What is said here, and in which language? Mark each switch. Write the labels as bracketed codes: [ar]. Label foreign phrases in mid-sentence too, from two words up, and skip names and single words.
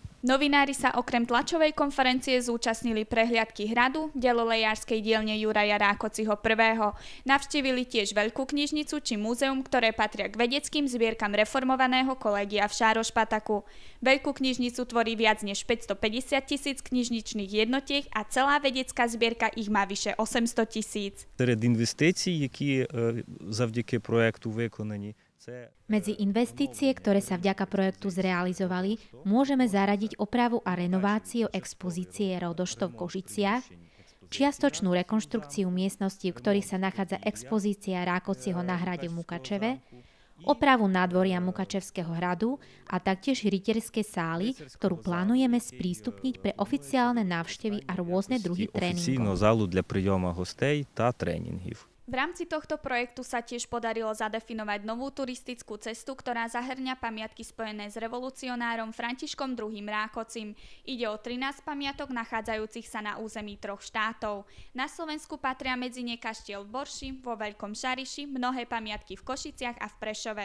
[sk] Novinári sa okrem tlačovej konferencie zúčastnili prehliadky hradu, delolejárskej dielne Juraja Rákociho I. Navštívili tiež veľkú knižnicu či múzeum, ktoré patria k vedeckým zbierkam reformovaného kolégia v Sárospataku. Veľkú knižnicu tvorí viac než 550 000 knižničných jednotiek a celá vedecká zbierka ich má vyše 800 000. [uk] Серед інвестицій, які завдяки проекту виконані. [sk] Medzi investície, ktoré sa vďaka projektu zrealizovali, môžeme zaradiť opravu a renováciu expozície Rodošto v Košiciach, čiastočnú rekonštrukciu miestností, v ktorých sa nachádza expozícia Rákociho na hrade v Mukačeve, opravu nádvoria Mukačevského hradu a taktiež rytierské sály, ktorú plánujeme sprístupniť pre oficiálne návštevy a rôzne druhy tréningov. [uk] Залу для прийому гостей та тренінгів. [sk] V rámci tohto projektu sa tiež podarilo zadefinovať novú turistickú cestu, ktorá zahŕňa pamiatky spojené s revolucionárom Františkom II. Rákocim. Ide o 13 pamiatok nachádzajúcich sa na území 3 štátov. Na Slovensku patria medzi ne kaštiel v Borši, vo Veľkom Šariši, mnohé pamiatky v Košiciach a v Prešove.